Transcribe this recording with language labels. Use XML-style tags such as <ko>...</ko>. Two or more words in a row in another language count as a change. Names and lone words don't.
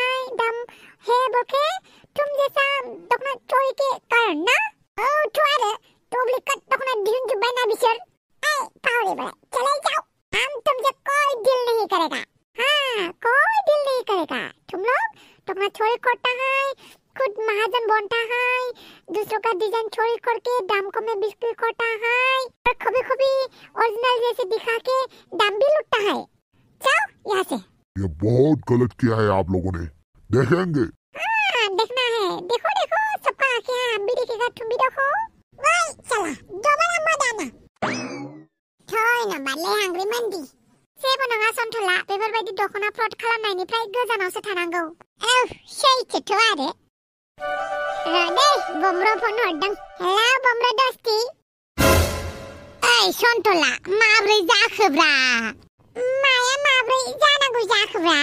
<hi>है दाम है बोके तुम जैसा दुकान चोरी के कारण ना तुम्हारे डुप्लीकेट दुकान ढूंढ बना बिचर पावड़े बड़े चले जाओ हम तुमसे कोई डील नहीं करेगा हाँ कोई डील नहीं करेगा तुम लोग दुकान चोरी करता है खुद महाजन बनता है दूसरों का डिजाइन चोरी करके दाम कम में बिक्री करता है और कभी ओरिजिनल जैसे दिखा के दाम भी लूटता है जाओ यहाँ से ये बहुत गलत किया है आप लोगों ने देखेंगे हाँ देखना है देखो सबका आँखें हम भी देखेगा तुम भी देखो वही चला दोबारा मत आना</hi> <brx>थोय ना बाले हांग्री मंदी जेबो नङा सन्थला बेफोरबायदि दखना फ्रड खालामनायनिफ्राय गोजानावसो थानांगौ सैथोथ' आरो रदै बमरो फन हरदों हेलौ बमरो दस्ति ओइ सन्थला माब्रै जाखोब्रा माया माब्रै जानांगौ जाखोब्रा</brx>